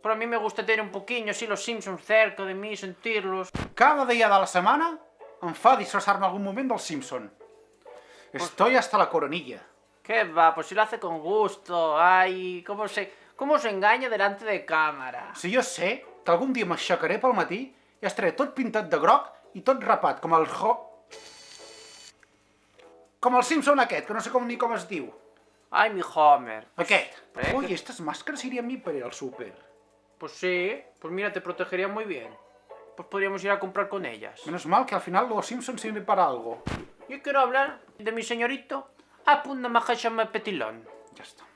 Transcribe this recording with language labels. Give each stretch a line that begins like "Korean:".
Spanish: Pero a mí me gusta tener un poquillo así los Simpsons cerca de mí, sentirlos.
Catalan: Cada dia de la setmana em fa disfressar-me algun moment del Simpson.
Spanish: Estoy hasta la coronilla. ¿Qué va? Pues si lo hace con gusto. Ay, cómo se engaña delante de cámara.
Catalan: Si jo sé que algun dia m'aixecaré pel matí i estaré tot pintat de groc i tot rapat, com el com el Simpson aquest, que no sé ni com es diu.
Spanish: Ay, mi Homer.
Catalan: Aquest. ¿Eh?
Spanish: Oye, estas máscaras irían bien para ir al súper. Pues sí, pues mira, te protegerían muy bien. Pues podríamos ir a comprar con ellas. Menos mal que al final los Simpsons sirven para algo. Yo quiero hablar de mi señorito Apunda Mahashama Petilón. Ya está.